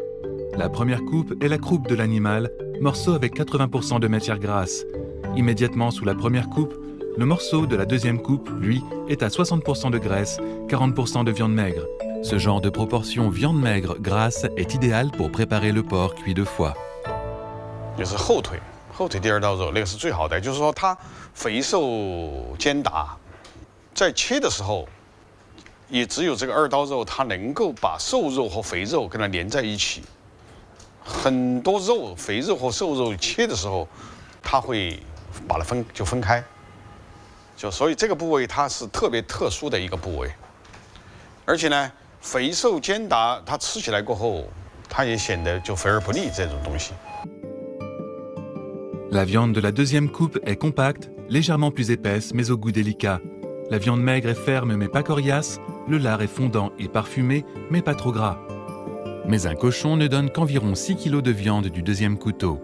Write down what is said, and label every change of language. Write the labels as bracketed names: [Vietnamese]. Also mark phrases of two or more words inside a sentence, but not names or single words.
[French] La première coupe est la croupe de l'animal, morceau avec 80% de matière grasse. Immédiatement sous la première coupe, le morceau de la deuxième coupe, lui, est à 60% de graisse, 40% de viande maigre. Ce genre de proportion viande maigre grasse est idéal pour préparer le porc cuit 2 fois. [Chinese] 就是后腿第2道肉，那个是最好的，就是说它肥瘦兼达，在切的时候，也只有这个2道肉，它能够把瘦肉和肥肉跟它连在一起。很多肉，肥肉和瘦肉切的时候，它会把它分开，所以这个部位它是特别特殊的一个部位，而且呢，肥瘦兼达，它吃起来过后，它也显得就肥而不腻这种东西。 [French] La viande de la deuxième coupe est compacte, légèrement plus épaisse mais au goût délicat. La viande maigre est ferme mais pas coriace, le lard est fondant et parfumé mais pas trop gras. Mais un cochon ne donne qu'environ 6 kg de viande du deuxième couteau.